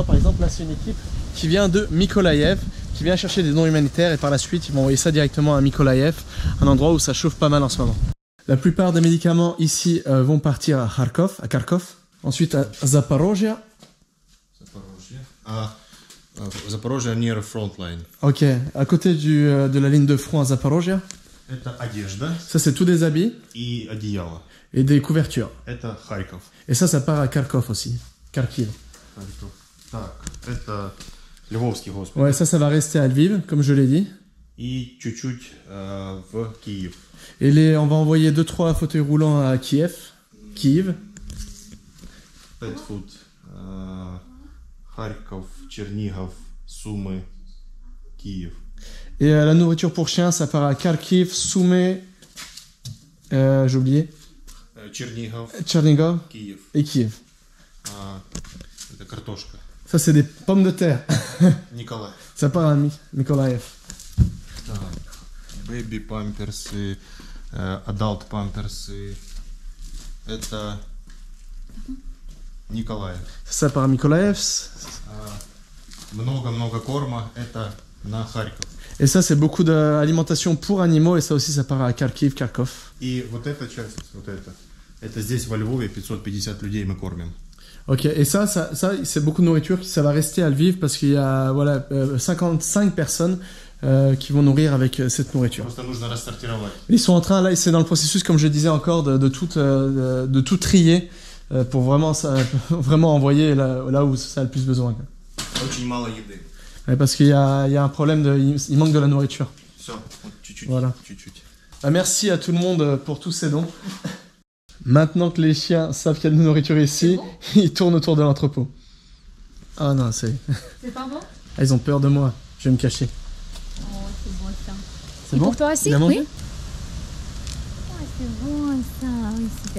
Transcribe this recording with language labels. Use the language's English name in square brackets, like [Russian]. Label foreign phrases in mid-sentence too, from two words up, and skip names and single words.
[French] Par exemple, là, c'est une équipe qui vient de Mykolaïev, qui vient chercher des dons humanitaires et par la suite, ils vont envoyer ça directement à Mykolaïev, un endroit où ça chauffe pas mal en ce moment. La plupart des médicaments ici vont partir à Kharkov, ensuite à Zaporozhye. [English] Zaporozhye near front line. [French] Ok, à côté de la ligne de front à Zaporozhye. [Russian] Это одежда [French] Ça, c'est tous des habits. [Russian] И одеяло. [French] Et des couvertures. [Russian] Это Харьков. [French] Et ça part à Kharkov aussi. Kharkiv. [Russian] Харьков. Так, это Львовский госпиталь. [French] Ouais, ça va rester à Lviv, comme je l'ai dit. [Russian] И чуть-чуть в Киев. [French] Et on va envoyer 2-3 fauteuils roulants à Kiev. Kiev. [English] Pet food. [Russian] Харьков, Чернигов, Сумы, Киев. [French] Et la nourriture pour chiens, ça part à Kharkiv, Soumy, j'ai oublié, [Russian] Чернигов, [French] Tchernigov [Russian] Киев. [French] et Kiev. [Russian] Это картошка. [French] Ça, c'est des pommes de terre. [Russian] Николай. [French] Ça part à Mykolaïev. [Russian] Baby памперсы, adult памперсы. Это Николаев. [French] Ça part à Mykolaïev. [Russian] Много-много корма. Это на Харьков. [French] Et ça, c'est beaucoup d'alimentation pour animaux. Et ça aussi, ça part à Kharkiv, Kharkov. [Russian] И вот эта часть, вот это здесь во Львове 550 людей мы кормим. [French] Ok, et ça c'est beaucoup de nourriture. Ça va rester à Lviv parce qu'il y a 55 personnes qui vont nourrir avec cette nourriture. [Russian] Просто нужно рассортировать. [French] Ils sont en train, là, c'est dans le processus, comme je disais encore, de tout trier pour vraiment envoyer là où ça a le plus besoin. [Russian] Очень мало еды. [French] Ouais, parce qu'il y a un problème, il manque de la nourriture. [Russian] Все, вот чуть-чуть. [French] Voilà. [Russian] Чуть-чуть. [French] Merci à tout le monde pour tous ces dons. Maintenant que les chiens savent qu'il y a de la nourriture ici, ils tournent autour de l'entrepôt. Ah non, C'est pas bon? ils ont peur de moi. Je vais me cacher. Oh, c'est bon ça. C'est Et bon? pour toi aussi? Bien mangé? Oui. Oh, c'est bon ça. Oui, super.